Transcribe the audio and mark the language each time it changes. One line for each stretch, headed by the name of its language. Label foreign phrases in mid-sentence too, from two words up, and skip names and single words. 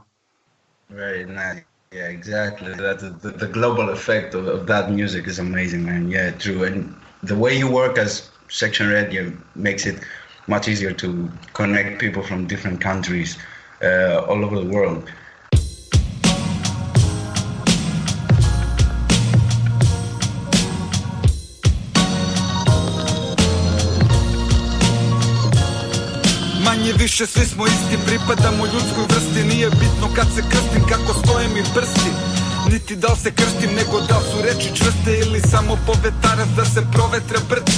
English: Very nice. Yeah, exactly. The global effect of that music is amazing, man. Yeah, true. And the way you work as Sektion Red makes it much easier to connect people from different countries all over the world.
Serbian: Manje više svi smo isti, pripadamo ljudskoj vrsti. Nije bitno kad se krstim, kako stoje mi prsti. Niti da li se krstim, nego da li su reči čvrste, ili samo povetarac da se provetre brci.